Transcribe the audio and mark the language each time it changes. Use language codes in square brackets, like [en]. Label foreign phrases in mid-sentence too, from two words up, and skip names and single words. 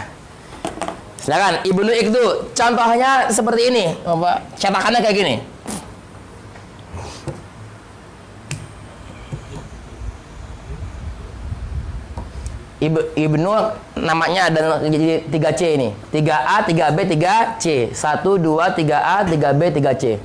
[id] Silakan, ibnu iqdu. Contohnya seperti ini, apa? Cetakannya kayak gini. Ibnu namanya ada 3C ini. 3A, 3B, 3C. 1, 2, 3A, 3B, 3C.